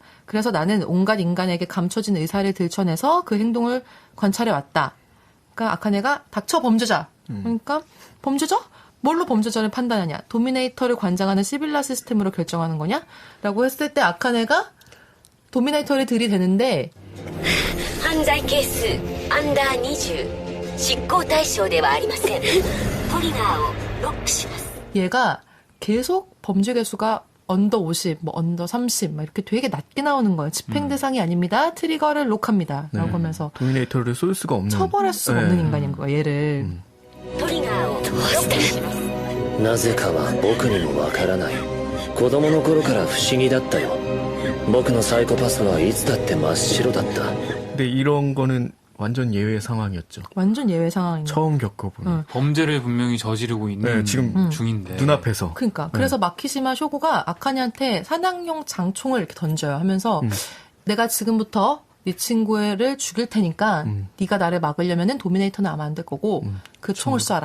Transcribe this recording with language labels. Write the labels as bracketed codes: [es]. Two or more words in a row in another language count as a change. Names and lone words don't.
[ko] 그래서 나는 온갖 인간에게 감춰진 의사를 들춰내서 그 행동을 관찰해왔다. 그러니까 아카네가 닥쳐 범죄자. 그러니까 범죄자? 뭘로 범죄자를 판단하냐? 도미네이터를 관장하는 시빌라 시스템으로 결정하는 거냐? 라고 했을 때 아카네가 도미네이터를 들이대는데 [ja] 犯罪係数アンダー20執行対象ではありませんトリガーをロックします [ko] 얘가 계속 범죄 개수가 언더 50, 뭐 언더 30, 막 이렇게 되게 낮게 나오는 거예요. 집행 대상이 아닙니다. 트리거를 록합니다. 라고 하면서 도미네이터를 쏠 수가 없는 처벌할 수가 없는 인간인 거야, 얘를. [ja] トリガーをロックしますなぜかは僕にもわからない子供の頃から不思議だったよ僕のサイコパスはいつだって真っ白だった [ko] 근데 이런 거는 완전 예외 상황이었죠. 완전 예외 상황인 거야. 처음 겪어보는. 범죄를 분명히 저지르고 있는 지금 중인데. 눈앞에서. 그러니까. 그래서 마키시마 쇼고가 아카네한테 사냥용 장총을 이렇게 던져요. 하면서 내가 지금부터 네 친구를 죽일 테니까 네가 나를 막으려면은 도미네이터는 아마 안 될 거고 그 총을 쏴라.